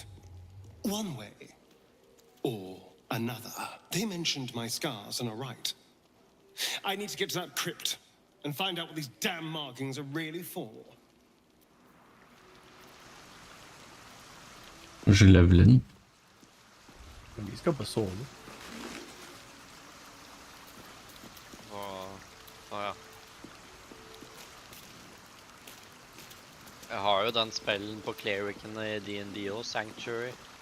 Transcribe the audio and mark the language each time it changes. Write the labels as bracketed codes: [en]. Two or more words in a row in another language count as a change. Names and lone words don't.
[en] One way or another. They mentioned my scars and are right. I need to get to that crypt and find out what these damn markings are really for. [no] Kanskje level 1. Men vi skal bare sove. Ja. Jeg har jo den spellen på Clericen i D&D og Sanctuary.